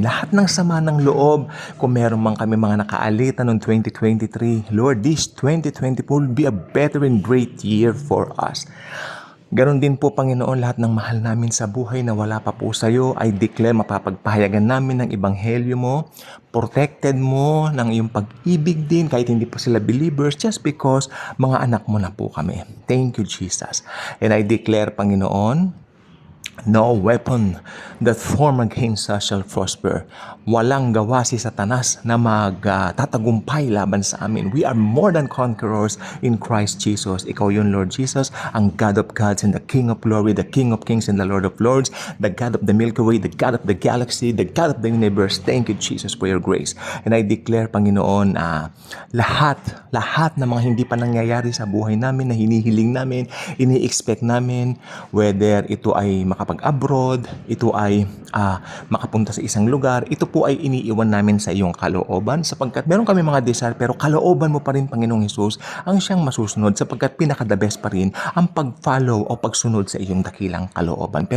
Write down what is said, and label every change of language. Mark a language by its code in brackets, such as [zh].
[tl] Lahat ng sama ng loob, kung meron man kami mga nakaalita noong 2023, Lord, [en] this 2024 will be a better and great year for us. [tl] Ganon din po, Panginoon, lahat ng mahal namin sa buhay na wala pa po sa iyo, [en] I declare [tl] mapapagpahayagan namin ng ebanghelyo mo, protected mo ng iyong pag-ibig din kahit hindi pa sila believers just because mga anak mo na po kami. [en] Thank you, Jesus. And I declare, Panginoon, no weapon that form against us shall prosper. [tl] Walang gawa si Satanas na magtatagumpay laban sa amin. [en] We are more than conquerors in Christ Jesus. [tl] Ikaw yun, [en] Lord Jesus, ang God of gods and the King of glory, the King of kings and the Lord of lords, the God of the Milky Way, the God of the galaxy, the God of the universe. Thank you, Jesus, for your grace. And I declare, [tl] Panginoon, lahat ng mga hindi pa nangyayari sa buhay namin na hinihiling namin, ini-expect namin, whether ito ay makapag-abroad, ito ay makapunta sa isang lugar, ito po ay iniiwan namin sa iyong kalooban sapagkat meron kami mga desire pero kalooban mo pa rin, Panginoong Hesus, ang siyang masusunod sapagkat pinaka-the best pa rin ang pag-follow o pagsunod sa iyong dakilang kalooban.